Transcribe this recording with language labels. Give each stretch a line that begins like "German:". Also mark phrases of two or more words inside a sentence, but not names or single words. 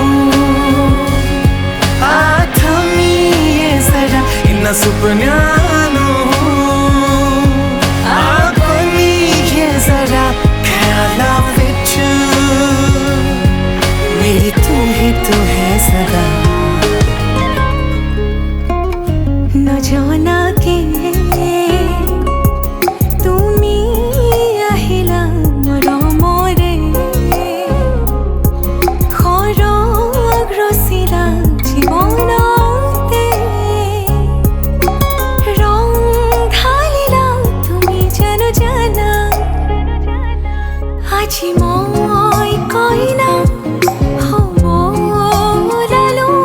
Punjabi: ਇਨ੍ਹਾਂ ਸੁਪਨਿਆਂ ਨੂੰ ਆਖੋਨੀ ਜ਼ਰਾ ਖ਼ਿਆਲਾਂ ਵਿੱਚ ਮੇਰੀ ਤੂੰ ਹੈ ਸਦਾ
Assamese: নজনাকে তুমি আহিলা মৰমৰে খৰগ ৰচিলা জীৱনতে ৰং ঢালিলা তুমি জানো জানা আজি মই কইনা হ'ব ওলালো